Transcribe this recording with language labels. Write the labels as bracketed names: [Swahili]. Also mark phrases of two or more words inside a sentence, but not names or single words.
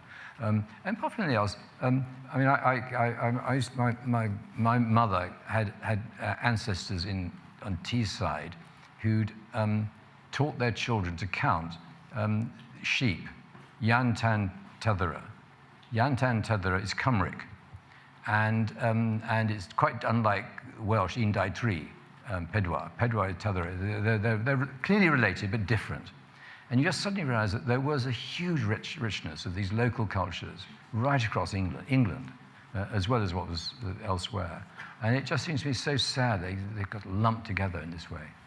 [English] And apart from anything else, I mean, my mother had ancestors on Teesside who'd taught their children to count sheep, Yantan Tethera. Yantan Tethera is Cymric, and it's quite unlike Welsh, [Welsh] un dau tri, pedwar. [English] Pedwar is Tethera. They're clearly related but different. And you just suddenly realize that there was a huge richness of these local cultures right across England, as well as what was elsewhere. And it just seems to me so sad they got lumped together in this way.